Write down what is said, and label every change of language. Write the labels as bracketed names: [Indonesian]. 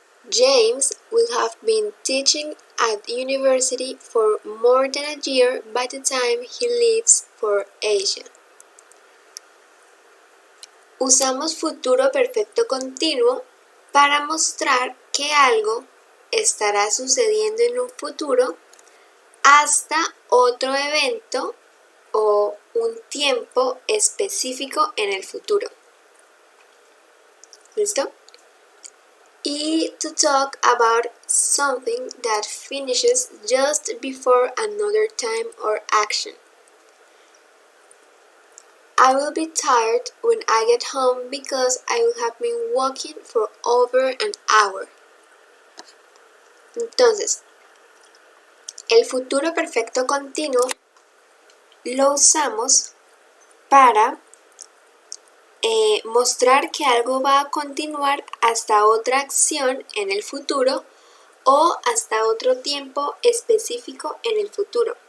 [English] James will have been teaching at university for more than a year by the time he leaves for Asia. [Spanish] Usamos futuro perfecto continuo para mostrar que algo estará sucediendo en un futuro hasta otro evento o un tiempo específico en el futuro. ¿Listo? [English] Y to talk about something that finishes just before another time or action. I will be tired when I get home because I will have been walking for over an hour. [Spanish] Entonces, el futuro perfecto continuo lo usamos para mostrar que algo va a continuar hasta otra acción en el futuro o hasta otro tiempo específico en el futuro.